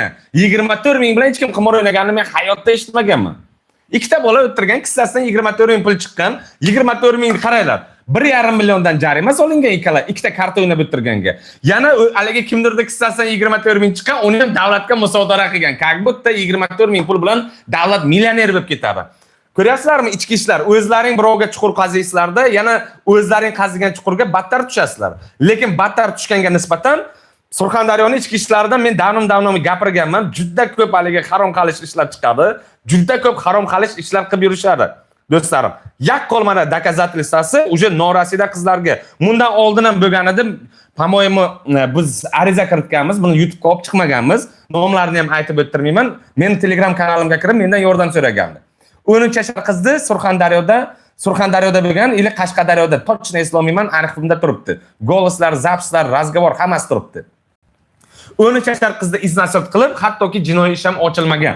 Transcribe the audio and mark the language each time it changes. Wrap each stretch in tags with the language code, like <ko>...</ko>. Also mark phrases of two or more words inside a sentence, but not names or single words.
<uz>24 ming bilan hech kim qimor o'ynaganini men hayotda eshitmaganman. Ikkita bola o'tirgan, kissasidan 24 ming pul chiqqan, 24 mingni qaranglar. 1,5 milliondan jarima solingan ikkita karta o'ynab o'tirganga. Yana haligi kimdirning kissasidan 24 ming chiqqan, uni ham davlatga musodara qilgan.</uz> <ru>Как будто</ru> <uz>24 ming pul bilan davlat millioner bo'lib ketadi. Ko'ryapsizlarmi ichki ishlar? O'zlaring birovga chuqur qaziysizlarda, yana o'zlaring qazigan chuqurga battar tushasizlar. Lekin battar tushganga nisbatan Surxondaryoning ichki ishlaridan men davnom gapirganman. Juda ko'p haligi harom qalish ishlar chiqadi. Juda ko'p harom qalish ishlar qilib yurishadi. Do'stlarim, yaqqol mana</uz> <ru>doказательствоsi уже</ru> <uz>norasida qizlarga. Bundan oldin ham bo'lgan edi.</uz> <ru>По-моему,</ru> <uz>biz ariza kiritganmiz, buni YouTube'ga olib chiqmaganmiz. Nomlarini ham aytib o'tirmayman. Men Telegram kanalimga kirib, mendan yordam so'ragandi. 13 yashar qizni Surxondaryoda bo'lgan, ili Qashqadaryoda, точно eslolmayman, arxivimda turibdi. Goloslar, zapslar, razgovor hammasi turibdi. 13 yashar qizni iznasib qilib, hattoki jinoiy ish ham ochilmagan.</uz>